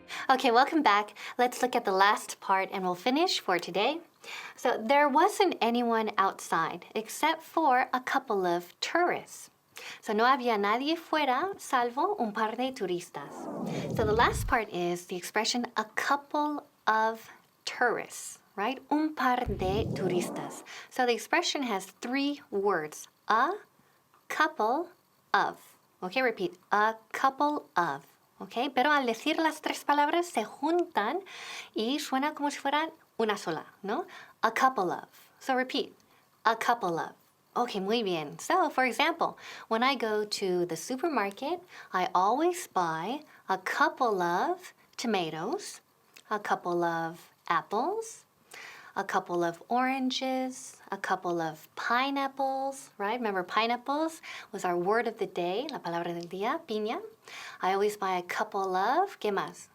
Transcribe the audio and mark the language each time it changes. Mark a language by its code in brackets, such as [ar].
[en] Okay, welcome back. Let's look at the last part and we'll finish for today. So there wasn't anyone outside except for a couple of tourists. [es] So no había nadie fuera salvo un par de turistas. [en] So the last part is the expression a couple of tourists, right? [es] Un par de turistas. [en] So the expression has 3 words. A couple of. Okay, repeat. A couple of. Okay, [es] pero al decir las 3 palabras se juntan y suena como si fueran una sola, ¿no? [en] A couple of. So repeat. A couple of. Okay, [es] muy bien. [en] So, for example, when I go to the supermarket, I always buy a couple of tomatoes, a couple of apples, a couple of oranges, a couple of pineapples, right? Remember, pineapples was our word of the day, [es] la palabra del día, piña. [en] I always buy a couple of, [es] ¿qué más?